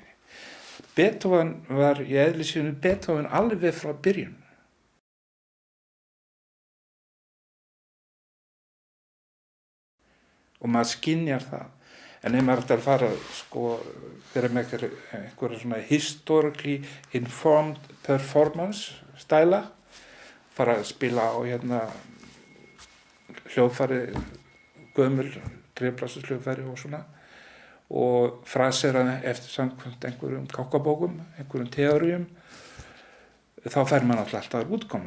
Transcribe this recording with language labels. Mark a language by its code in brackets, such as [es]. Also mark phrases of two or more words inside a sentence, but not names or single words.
[is] Beethoven var í eðli sínu Beethoven alveg frá byrjun. Og maður skynjar það. En ef maður ætti að fara, vera með einhverja svona [en] historically informed performance [is] stæla, fara að spila á hljóðfæri, gömul, treflassus hljóðfæri og svona, og frasera eftir samkvæmt einhverjum kákabókum, einhverjum teórium, þá fær maður alltaf útkomu.